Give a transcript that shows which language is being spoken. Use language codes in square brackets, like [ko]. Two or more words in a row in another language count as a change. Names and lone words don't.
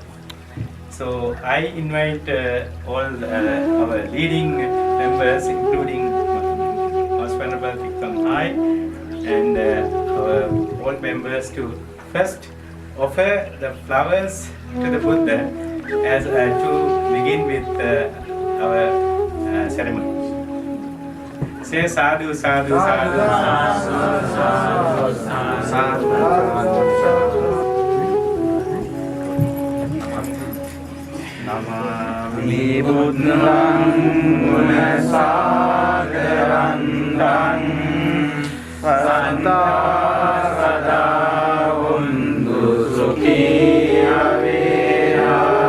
[en] So I invite all our leading members, including Most Venerable Thapovanaya and our all members, to first offer the flowers to the Buddha as to begin with our ceremony. [pi] Say sadhu, sadhu, sadhu, sadhu, Namami Buddham Gunasagarandam Santa Sada Undu Sukhi Avera